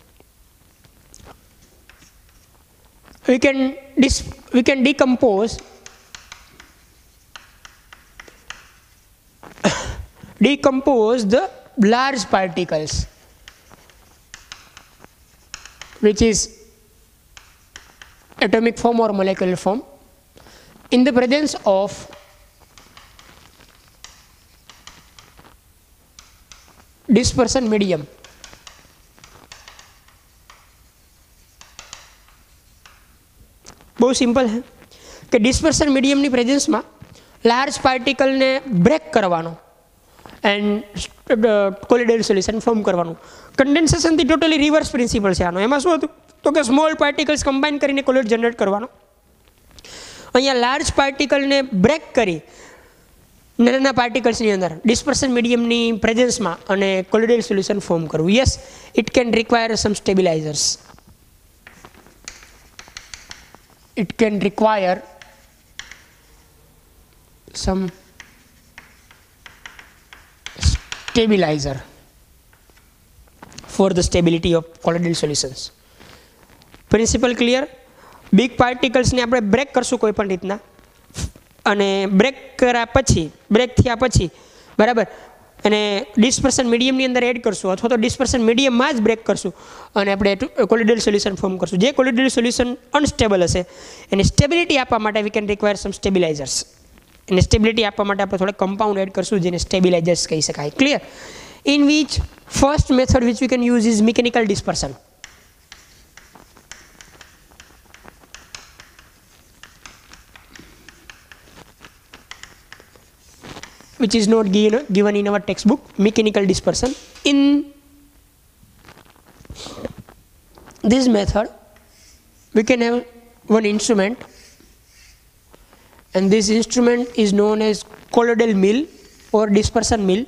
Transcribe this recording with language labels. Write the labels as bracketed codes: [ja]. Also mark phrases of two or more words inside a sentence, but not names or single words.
[en] We can decompose the large particles, which is atomic form or molecular form, in the presence of dispersion medium. [gu] બહુ સિમ્પલ છે કે ડિસ્પર્સન મીડિયમની પ્રેઝન્સમાં લાર્જ પાર્ટિકલને બ્રેક કરવાનો એન્ડ [en] colloidal solution form [gu] કરવાનું. કન્ડેન્સેશનથી [en] totally reverse principle [gu] છે આનો. એમાં શું હતું તો કે [en] small particles combine [gu] કરીને કોલોઇડ જનરેટ કરવાનો. અહીંયા લાર્જ પાર્ટિકલને બ્રેક કરી નાના પાર્ટિકલ્સની અંદર ડિસ્પર્સન મીડિયમની પ્રેઝન્સમાં અને [en] colloidal solution form [gu] કરવું. [en] Yes, it can require some stabilizers. It can require some stabilizer for the stability of colloidal solutions. Principle clear? Big particles [gu] ને આપણે બ્રેક કરશું કોઈ પણ રીતના, અને બ્રેક થયા પછી બરાબર, અને ડિસ્પર્સન મીડિયમની અંદર એડ કરશું અથવા તો ડિસ્પર્સન મીડિયમમાં જ બ્રેક કરશું અને આપણે [en] colloidal solution form [gu] કરશું. જે કોલોઇડલ સોલ્યુશન અનસ્ટેબલ હશે એની સ્ટેબિલિટી આપવા માટે [en] we can require some stabilizers. [gu] એને સ્ટેબિલિટી આપવા માટે આપણે થોડા કમ્પાઉન્ડ એડ કરશું જેને સ્ટેબિલાઇઝર્સ કહી શકાય. ક્લિયર? [en] In which first method which we can use is mechanical dispersion. Which is not given in our textbook, mechanical dispersion. In this method, we can have one instrument, and this instrument is known as colloidal mill or dispersion mill.